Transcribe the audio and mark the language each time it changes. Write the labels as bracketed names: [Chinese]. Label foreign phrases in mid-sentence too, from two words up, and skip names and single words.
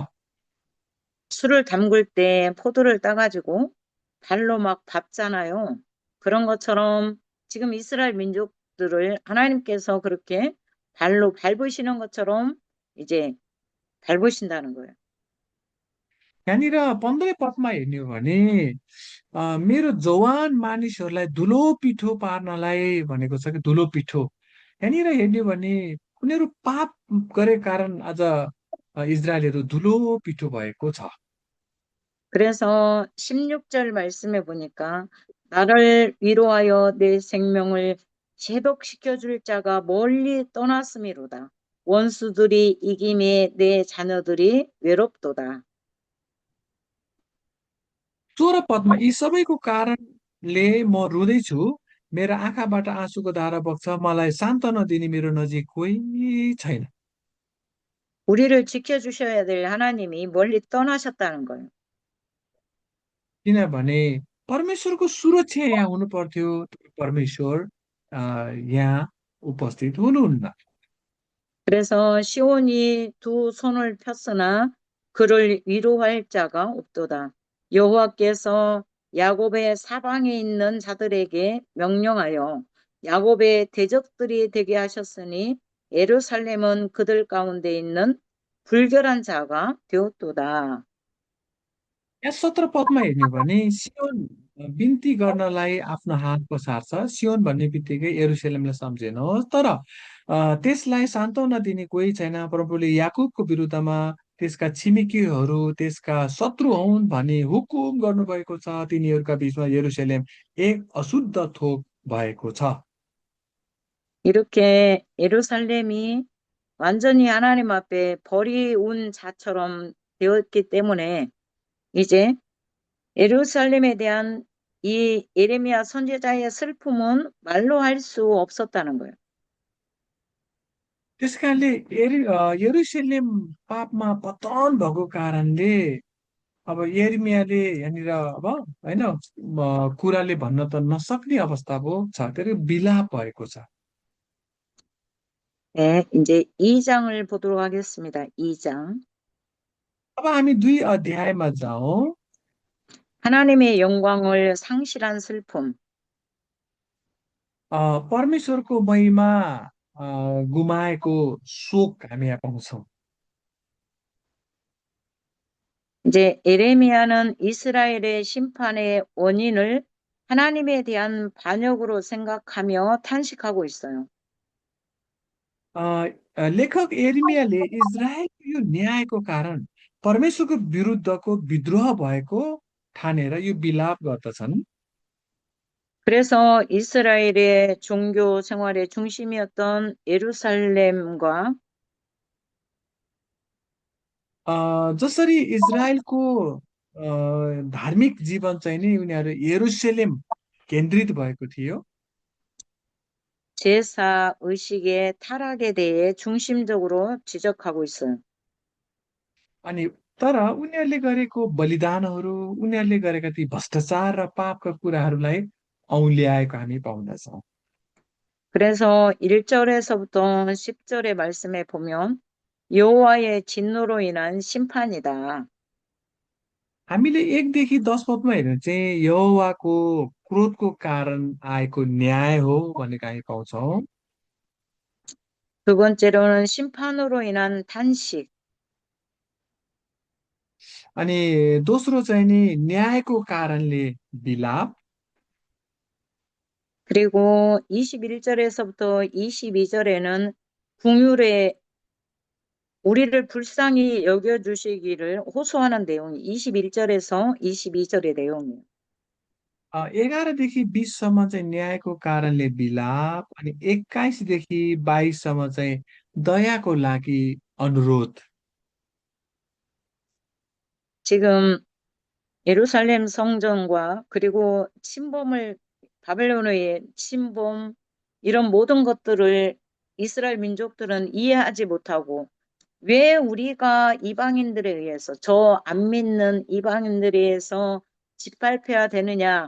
[Korean] 술을 담글 때 포도를 따가지고 발로 막 밟잖아요. 그런 것처럼 지금 이스라엘 민족 것들을 하나님께서 그렇게 발로 밟으시는 것처럼 이제 밟으신다는 거예요. [Nepali] यहाँनिर 15 पदमा हेर्ने हो भने मेरो जवान मानिसहरूलाई धुलो पिठो पार्नलाई भनेको छ कि धुलो पिठो यहाँनिर हेर्ने हो भने उनीहरू पाप गरे कारण आज इजरायलहरू धुलो पिठो भएको छ। [Korean] 그래서 16절 말씀에 보니까 나를 위로하여 내 생명을 제독시켜 줄 자가 멀리 떠났음이로다. 원수들이 이김에 내 자녀들이 외롭도다. [Nepali] 16 पदमा यी सबैको कारणले म रुँदैछु, मेरा आँखाबाट आँसुको धारा बग्छ, मलाई सान्त्वना दिने मेरो नजिक कोही छैन। [Korean] 우리를 지켜주셔야 될 하나님이 멀리 떠나셨다는 거예요. [Nepali] किनभने परमेश्वरको सुरक्षा यहाँ हुनु पर्थ्यो, परमेश्वर यहाँ उपस्थित हुनुहुन्न। [Korean] 그래서 시온이 두 손을 폈으나 그를 위로할 자가 없도다. 여호와께서 야곱의 사방에 있는 자들에게 명령하여 야곱의 대적들이 되게 하셨으니 예루살렘은 그들 가운데 있는 불결한 자가 되었도다. [Nepali] यहाँ 17 पदमा हेर्ने हो भने सियोन बिन्ती गर्नलाई आफ्नो हात पसार्छ। सियोन भन्ने बित्तिकै यरुशलेमलाई सम्झिनुहोस्, तर त्यसलाई सान्त्वना दिने कोही छैन। प्रभुले याकुबको विरुद्धमा त्यसका छिमेकीहरू त्यसका शत्रु हुन् भनी हुकुम गर्नुभएको छ। तिनीहरूका बीचमा यरुशलेम एक अशुद्ध थोक भएको छ। [Korean] 이렇게 예루살렘이 완전히 하나님 앞에 버리운 자처럼 되었기 때문에 이제 예루살렘에 대한 이 예레미야 선지자의 슬픔은 말로 할 수 없었다는 거예요. [Nepali] त्यसकारणले यरुशलेम पापमा पतन भएको कारणले अब यिर्मयाहले यहाँनिर अब होइन कुराले भन्न त नसक्ने अवस्था पो छ, त्यो विलाप भएको छ। [Korean] 네, 이제 2장을 보도록 하겠습니다. 2장. [Nepali] अब हामी 2 अध्यायमा जाउँ। [Korean] 하나님의 영광을 상실한 슬픔. [Nepali] परमेश्वरको महिमा गुमाएको शोक हामी यहाँ पाउँछौँ। [Korean] 이제 예레미야는 이스라엘의 심판의 원인을 하나님에 대한 반역으로 생각하며 탄식하고 있어요. [Nepali] अ, लेखक यिर्मयाहले इजरायलको यो न्यायको कारण परमेश्वरको विरुद्धको विद्रोह भएको ठानेर यो विलाप गर्दछन्। [Korean] 그래서 이스라엘의 종교 생활의 중심이었던 예루살렘과 [Nepali] जसरी इजरायलको धार्मिक जीवन चाहिँ नि उनीहरू यरुशलेम केन्द्रित भएको थियो, [Korean] 제사 의식의 타락에 대해 중심적으로 지적하고 있어요. [Nepali] अनि तर उनीहरूले गरेको बलिदानहरू, उनीहरूले गरेका ती भ्रष्टाचार र पापका कुराहरूलाई औँल्याएको हामी पाउँदछौँ। [Korean] 그래서 1절에서부터 10절의 말씀에 보면 여호와의 진노로 인한 심판이다. [Nepali] हामीले 1देखि 10 पदमा हेर्नु चाहिँ यहोवाको क्रोधको कारण आएको न्याय हो भनेको हामी पाउँछौँ। [Korean] 두 번째로는 심판으로 인한 탄식. [Nepali] अनि दोस्रो चाहिँ नि न्यायको कारणले विलाप। [Korean] 그리고 21절에서부터 22절에는 궁율의 우리를 불쌍히 여겨주시기를 호소하는 내용이 21절에서 22절의 내용이에요. [Nepali] 11देखि 20सम्म चाहिँ न्यायको कारणले विलाप, अनि 21देखि 22सम्म चाहिँ दयाको लागि अनुरोध। [Korean] 지금 예루살렘 성전과 그리고 바벨론의 침범, 이런 모든 것들을 이스라엘 민족들은 이해하지 못하고 왜 우리가 이방인들에 의해서 저 안 믿는 이방인들에 의해서 짓밟혀야 되느냐.